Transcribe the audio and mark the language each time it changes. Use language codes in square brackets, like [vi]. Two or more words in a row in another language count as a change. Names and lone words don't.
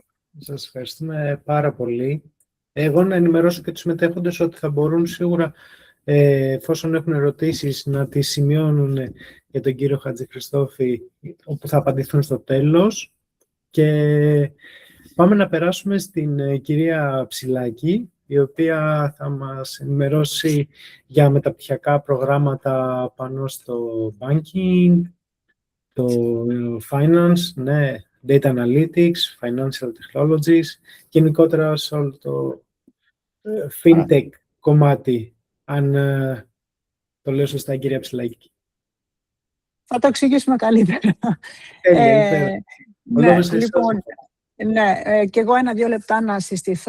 [el] Σας ευχαριστούμε πάρα πολύ. Εγώ να ενημερώσω και τους συμμετέχοντες ότι θα μπορούν σίγουρα, εφόσον έχουν ερωτήσεις, να τις σημειώνουν για τον κύριο Χατζηχριστόφη, όπου θα απαντηθούν στο τέλος. Και πάμε να περάσουμε στην κυρία Ψηλάκη, η οποία θα μας ενημερώσει για μεταπτυχιακά προγράμματα πάνω στο banking, το finance, ναι, [en] data analytics, financial technologies, [el] γενικότερα σε όλο το fintech κομμάτι, αν το λέω σωστά, κυρία Ψηλάκη. Θα το εξηγήσουμε καλύτερα. Ναι, λοιπόν, και εγώ 1-2 λεπτά να συστηθώ.